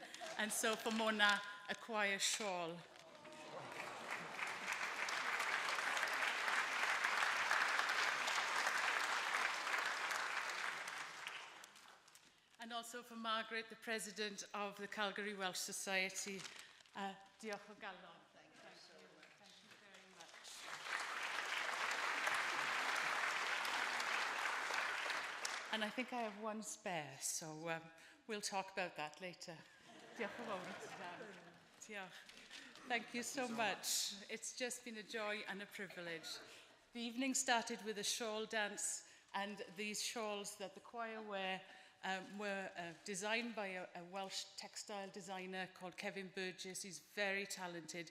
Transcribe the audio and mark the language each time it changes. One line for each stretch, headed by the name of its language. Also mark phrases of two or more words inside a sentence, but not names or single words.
English: And so for Mona, a choir shawl. And also for Margaret, the president of the Calgary Welsh Society.
Welsh: Diolch o galon.
English: Thank you very much. And I think I have 1 spare, so we'll talk about that later.
Welsh: Diolch yn fawr i ti, Dan. Diolch.
English: Thank you so much. It's just been a joy and a privilege. The evening started with a shawl dance, and these shawls that the choir wear were designed by a Welsh textile designer called Kevin Burgess. He's very talented.